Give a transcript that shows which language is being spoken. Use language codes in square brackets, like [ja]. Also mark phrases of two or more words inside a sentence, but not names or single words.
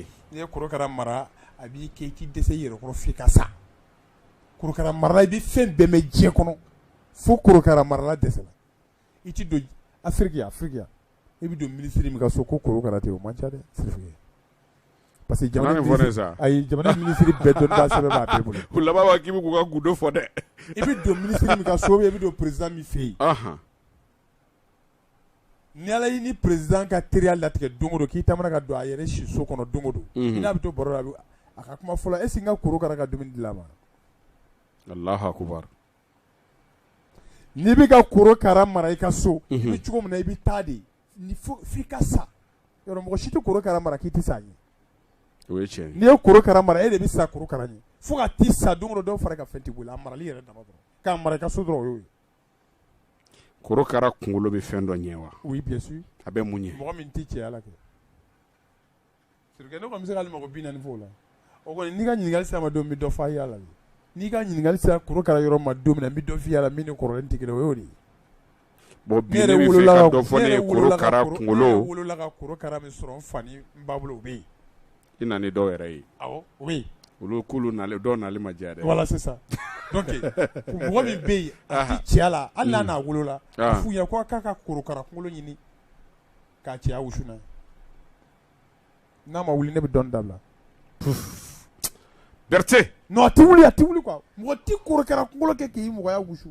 [bm] n'i ye korokara mara a b'i kɛ i t'i dɛsɛ i yɛrɛ kɔrɔ f'i ka sa korokara marala i bɛ fɛn bɛɛ mɛn diɲɛ kɔnɔ fo korokara marala dɛsɛla i ti don Afiriki yan i bɛ don minisiri min ka so ko korokara tɛ o man ca dɛ Sirifiki [fr] parce que [bm] jamana minisiri bɛɛ dɔnniba sɛbɛn b'a bɛɛ bolo. u laban b'a k'i bɛ k'u ka gundo fɔ dɛ. i bɛ don minisiri min ka so i bɛ don président min fɛ yen. ni ala y'i ni président ka teriya latigɛ don o don k'i tamana ka don a yɛrɛ si so kɔnɔ don o don. i n'a bɛ to baro la a ka kuma fɔlɔ [fr] est ce que [bm] n ka korokara ka dumuni dilan ma. [ar] الله أكبر. [bm] n'i bɛ ka korokara mara i ka so. i bɛ cogo min na i bɛ taa de f'i ka sa yɔrɔ mɔgɔ si tɛ korokara mara k'i tɛ sa ɲɛ. o ye tiɲɛ ye. n'i ye korokara mara e de bɛ sa korokara ɲɛ fo ka t'i sa don o don dɔw fara ka fɛn t'i bolo a marali yɛrɛ dama dɔrɔn k'a mara i ka so dɔrɔn o y'o ye. korokara kunkolo bɛ fɛn dɔ ɲɛ wa. [fr] oui bien sûr. [bm] a bɛ mun ɲɛ. mɔgɔ min tɛ cɛya la kɛ. sirikɛ ne kɔni bɛ se k'ale mago 40 fɔ o la o kɔni n'i ka ɲininkali sera ma don min n bɛ dɔ fɔ a ye a la n'i ka ɲininkali sera korokara yɔrɔ ma don min na n bɛ dɔ f'i la min ni kɔrɔlen tɛ kelen o y'o de ye. bon bi ne bɛ fɛ ka dɔ fɔ ne ye korokara kunkolo. ne yɛrɛ wolola ka korokara min sɔrɔ n fa ni n ba bolo o bɛ yen. i na ni dɔw yɛrɛ ye. awɔ o bɛ yen. olu k'olu nalen dɔw nalen ma diya dɛ. [fr] voilà c'est ça donc [bm] mɔgɔ min bɛ yen a tɛ cɛya la hali n'a n'a wolola a f'u ɲɛna ko k'a ka korokara kunkolo ɲini k'a cɛya wusu n'a ye n'a ma wuli ne bɛ dɔɔni dabila. Berthe. non a tɛ wuli quoi mɔgɔ tɛ korokara kunkolo kɛ k'i mɔgɔya wusu.